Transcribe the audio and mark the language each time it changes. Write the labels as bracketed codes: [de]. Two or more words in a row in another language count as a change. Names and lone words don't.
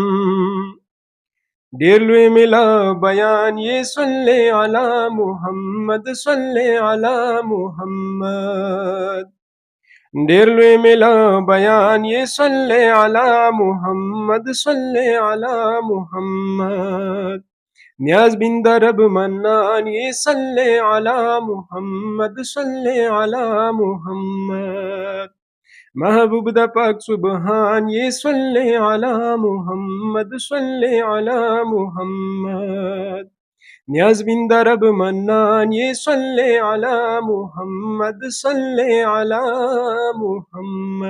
[ps] ډېر لوی ملا بیان یې [ar] صلی علی محمد صلی علی محمد [ps] ډېر لوی ملا بیان یې [ar] صلی علی محمد صلی علی محمد نیاز [ps] بند رب منان یې [ar] صلی علی محمد صلی علی محمد [ps] محبوب د پاک سبحان یہ [ar] صلی علی محمد صلی علی محمد [ps] نیاز بند رب منان یہ [ar] صلی علی محمد صلی علی محمد